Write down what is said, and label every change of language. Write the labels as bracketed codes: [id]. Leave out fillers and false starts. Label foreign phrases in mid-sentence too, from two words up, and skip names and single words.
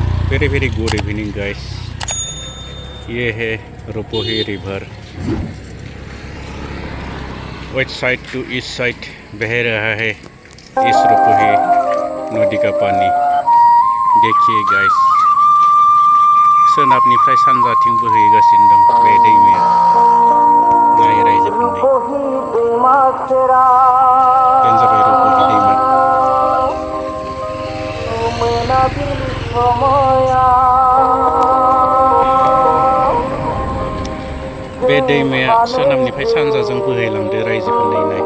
[en] very good evening guys. [hi] ये है रुपाही रिवर, [en] west side to east side [hi] बह रहा है इस रुपाही नदी का पानी। देखिए गाइस, [brx] सोनाबनिफ्राय सानजाथिं बोहैगासिनो दं बे दैमाया। नाय रायजोफोरनि बेनो जाबाय रुपाही दैमा। बे दैमाया सोनाबनिफ्राय सानजाजों बोहैलांदो रायजोखौ नायनाय।